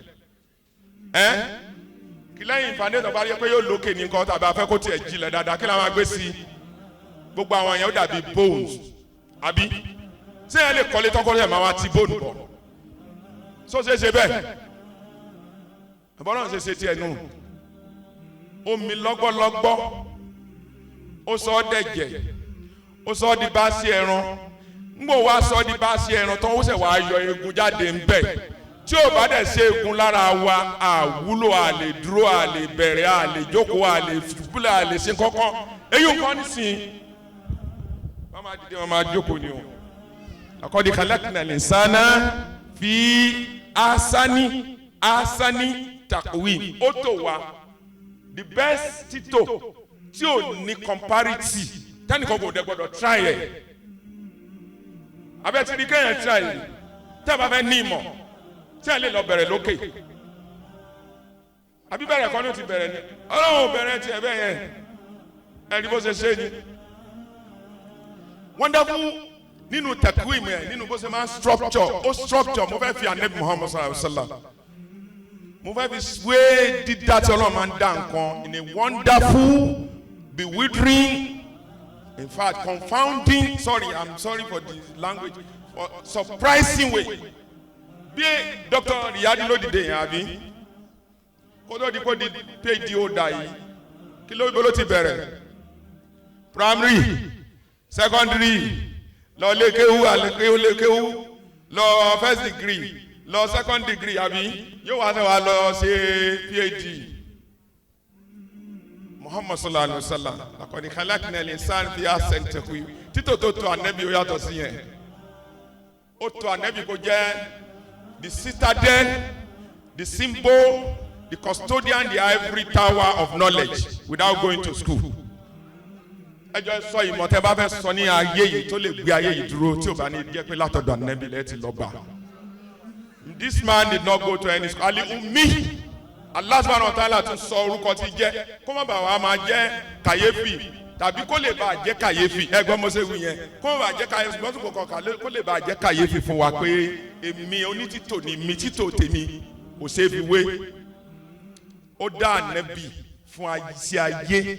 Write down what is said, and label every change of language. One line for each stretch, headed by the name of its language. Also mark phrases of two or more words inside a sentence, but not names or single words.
Yoruba: lẹ́yìn ìfàndéṣọ̀ bá yẹ pé yóò lókè ní nǹkan tàbí afẹ́ kó tiẹ̀ jilẹ̀ dáadáa kí la máa gbé sí gbogbo àwọn èèyàn ó dàbí bones àbí ṣé ẹ lè kọ́lé tọ́kọ́ lẹ́yìn máa wá ti bone bọ̀ so ṣe bẹ́ẹ̀ ẹ̀bọ́n náà ṣe tiẹ̀ nù omi lọ́gbọ́lọ́gbọ́ ó sọ ọ́ dẹ̀jẹ̀ ó sọ ọ́ di bá sí ẹran ńgbò wá sọ ọ́ di bá sí ẹran tó ń ṣẹ̀ wá yọ egun jáde ń bẹ̀. Tí o bá dẹ̀ ṣe egun lára wa àwúlò àlè dúró àlè bẹ̀rẹ̀ àlè jókòó àlè fúlẹ̀ àlè ṣe kọ́kọ́ èyí ò kọ́ nísìnyí wọ́n máa dìde wọ́n máa jókòó ni o.
Arabic: لقد خلقنا الإنسان في أحسن تقويم.
Yoruba: Ó tò wá
English: the best
Yoruba: títò tí ò ní comparity tẹ́nìkan kò dẹ̀ gbọ́dọ̀ try ẹ̀ abẹ́tí ni kéèyàn try ẹ̀ tẹ́ ẹ bá fẹ́ ní ìmọ̀. Tí a lè lọ bẹ̀rẹ̀ lókè àbí bẹ̀rẹ̀ kan ló ti bẹ̀rẹ̀ ni Ọlọ́run bẹ̀rẹ̀ tiẹ̀ bẹ́ẹ̀ yẹn ẹni bó ṣe ṣe ni wonderful nínú taqwim yẹn nínú bó ṣe máa structure mo fẹ́ fi Ànábì Muhammad
Arabic: صلى الله عليه وسلم
Yoruba: mo fẹ́ fi wé dídá tí Ọlọ́run máa ń dá nǹkan
English: in a wonderful, bewildering, in fact confounding, I'm sorry for the language, surprising way.
Yoruba: Bí Dr. Riyadi ló dìde yẹn àbí kó tó di kó di
English: PhD holder
Yoruba: yìí kí ló ti bẹ̀rẹ̀
English: primary secondary
Yoruba: lọ lékéwú lékéwú lọ
English: first degree
Yoruba: lọ
English: second degree
Yoruba: àbí yóò wá sẹ́wà lọ ṣe PhD.
Arabic: محمد صلى الله عليه وسلم لقد خلقنا الإنسان في أحسن تقويم
Yoruba: títò tó tó ànábì ó yàtọ̀ sí yẹn ó tó ànábì kó jẹ́
English: the citadel, the symbol, the custodian, the ivory tower of knowledge without going to school.
Yoruba: Ẹjọ́ sọ ìmọ̀ tẹ́ bá fẹ́ sọ ní ayé yìí tó lè gbé ayé yìí dúró tí ò bá ní jẹ́ pé látọ̀dọ̀ ànábì lẹ́tì lọ́ba.
English: This man did not go to any school.
Yoruba: Ali Ummi,
Arabic: الله سبحانه وتعالى
Yoruba: tún sọ orúkọ tí jẹ́ kó má bàa wá máa jẹ́ kàyéfì tàbí kó lè bàa jẹ́ kàyéfì ẹgbọ́n mo ṣe wí yẹn kó má bàa jẹ́ kàyéfì ṣùgbọ́n tó kọ̀ọ̀kan kó lè bàa jẹ́ kàyéfì fún wa pé èmi onítìtò ni mi títò tèmi kò ṣe é fi wé. Ó dá ànábì fún ayé ayé.